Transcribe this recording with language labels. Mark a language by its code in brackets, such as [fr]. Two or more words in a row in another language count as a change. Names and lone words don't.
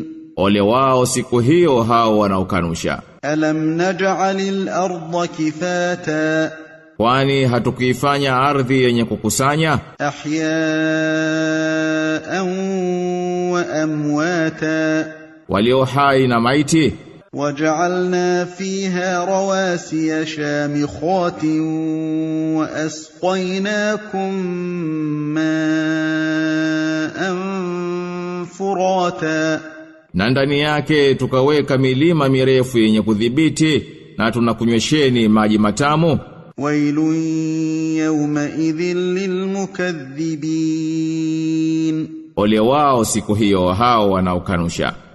[sw] Ole wao siku hiyo hao wanaokanusha. [ar] ألم نجعل الأرض كفاتا. [sw] Kwani hatukuifanya ardhi yenye kukusanya? [ar] أحياء وأمواتا. [sw] Walio hai na maiti. [ar] وجعلنا فيها رواسي شامخات وأسقيناكم ماء فراتا. [sw] Na ndani yake tukaweka milima mirefu yenye kudhibiti na tunakunywesheni maji matamu. [ar] ويل يومئذ للمكذبين. [sw] Ole wao siku hiyo hao wanaokanusha.